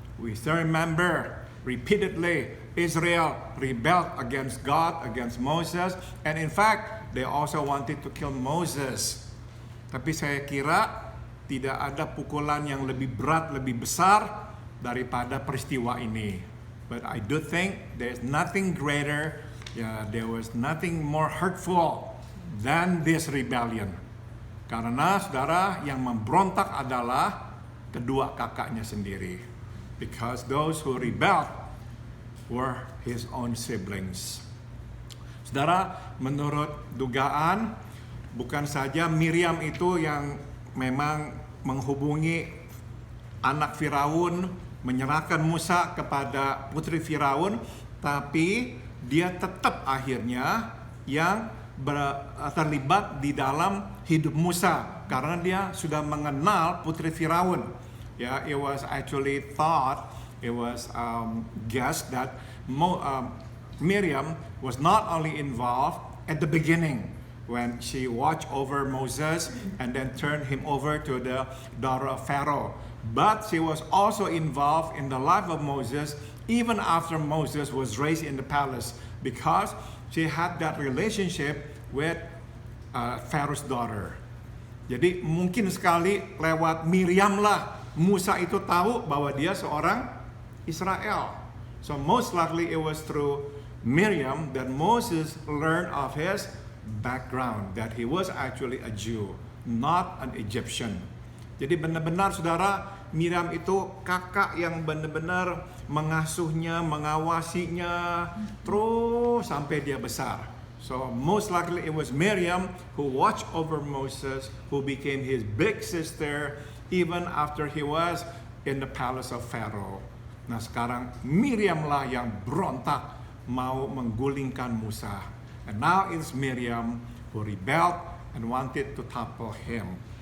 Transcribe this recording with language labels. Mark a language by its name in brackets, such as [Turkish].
[English] We still remember repeatedly Israel rebelled against God, against Moses, and in fact they also wanted to kill Moses. [Indonesian] Tapi saya kira tidak ada pukulan yang lebih berat, lebih besar daripada peristiwa ini. [English] But I do think there's nothing greater, there was nothing more hurtful than this rebellion. [Indonesian] Karena saudara, yang memberontak adalah kedua kakaknya sendiri. [English] Because those who rebelled were his own siblings. [Indonesian] Saudara, menurut dugaan, bukan saja Miriam itu yang memang menghubungi anak Firaun, menyerahkan Musa kepada putri Firaun, tapi dia tetap akhirnya yang terlibat di dalam hidup Musa karena dia sudah mengenal putri Firaun. [English] It was actually thought, it was guessed that Miriam was not only involved at the beginning when she watched over Moses and then turned him over to the daughter of Pharaoh, but she was also involved in the life of Moses even after Moses was raised in the palace, because she had that relationship with Pharaoh's daughter. [Indonesian] Jadi mungkin sekali lewat Miriam lah Musa itu tahu bahwa dia seorang Israel. [English] So most likely it was through Miriam that Moses learned of his background that he was actually a Jew, not an Egyptian. [Indonesian] Jadi benar-benar saudara, Miriam itu kakak yang benar-benar mengasuhnya, mengawasinya terus sampai dia besar. [English] So most likely it was Miriam who watched over Moses, who became his big sister even after he was in the palace of Pharaoh. [Indonesian] Nah sekarang Miriam lah yang berontak mau menggulingkan Musa. [English] And now it's Miriam who rebelled and wanted to topple him.